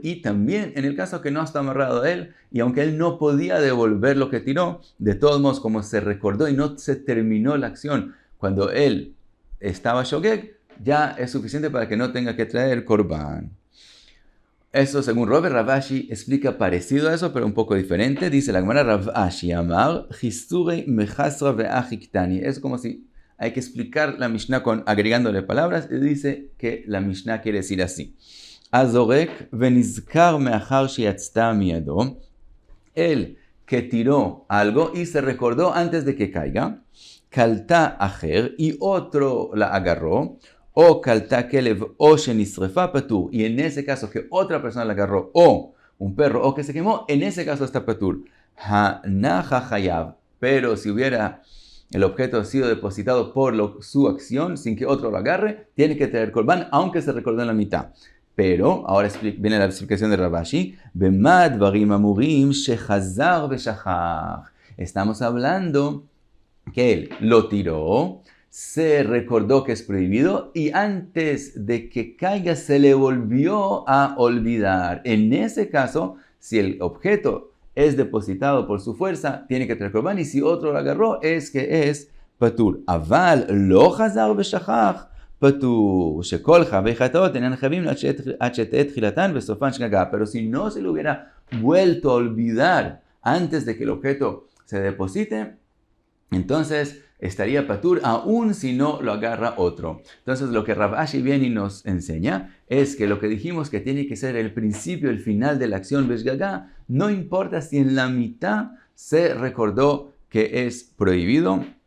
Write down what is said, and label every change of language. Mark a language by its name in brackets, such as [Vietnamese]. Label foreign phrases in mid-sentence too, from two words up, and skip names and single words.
[Spanish] Y también en el caso que no está amarrado a él, y aunque él no podía devolver lo que tiró, de todos modos, como se recordó y no se terminó la acción cuando él estaba shogeg, ya es suficiente para que no tenga que traer korban. Eso según Rav Ashi explica parecido a eso, pero un poco diferente. Dice la Gemara, Rav Ashi amar, [Aramaic] חסורי מחסרא והכי קתני. [Spanish] Es como si hay que explicar la Mishnah agregándole palabras, y dice que la Mishnah quiere decir así. [Hebrew] הזורק ונזכר מאחר שיצתה מידו. [Spanish] El que tiró algo y se recordó antes de que caiga. [Hebrew] קלטה אחר, [Spanish] y otro la agarró. [Hebrew] או קלטה כלב או שנשרפה פטור. [Spanish] Y en ese caso que otra persona la agarró, o un perro, o que se quemó, en ese caso está patur. [Hebrew] הניחה חייב. [Spanish] Pero si hubiera el objeto sido depositado por su acción, sin que otro lo agarre, tiene que traer korban, aunque se recordó en la mitad. Pero, ahora viene la explicación de Rav Ashi. [Hebrew] במה דברים אמורים שחזר ושכח. [Spanish] Estamos hablando que él lo tiró, se recordó que es prohibido y antes de que caiga se le volvió a olvidar. En ese caso, si el objeto es depositado por su fuerza, tiene que traer korban, y si otro lo agarró, es que es patur. [Hebrew] אבל לא חזר ושכח פטור. שכל חייבי חטאות אינן חייבים עד שתהא תחילתן וסופן שגגה. [Spanish] Pero si no se le hubiera vuelto a olvidar antes de que el objeto se deposite, entonces estaría patur aún si no lo agarra otro. Entonces lo que Rav Ashi viene y nos enseña es que lo que dijimos que tiene que ser el principio, el final de la acción beshgaga, no importa si en la mitad se recordó que es prohibido.